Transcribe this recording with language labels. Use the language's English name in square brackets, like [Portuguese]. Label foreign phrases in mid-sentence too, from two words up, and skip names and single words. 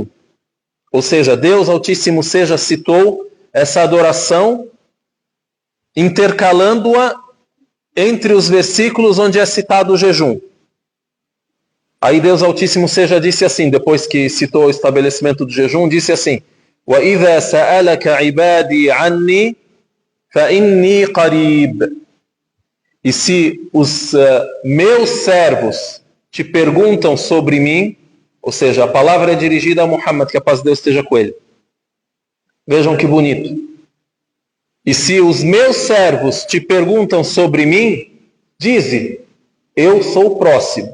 [Portuguese] Ou seja, Deus Altíssimo Seja citou essa adoração, intercalando-a entre os versículos onde é citado o jejum. Aí Deus Altíssimo Seja disse assim, depois que citou o estabelecimento do jejum, disse assim: [Arabic] وَإِذَا سَأَلَكَ عِبَادِي عَنِّي فَإِنِّي قَرِيبٌ. [Portuguese] E se os meus servos te perguntam sobre mim, ou seja, a palavra é dirigida a Muhammad, que a paz de Deus esteja com ele. Vejam que bonito. E se os meus servos te perguntam sobre mim, dize, eu sou o próximo.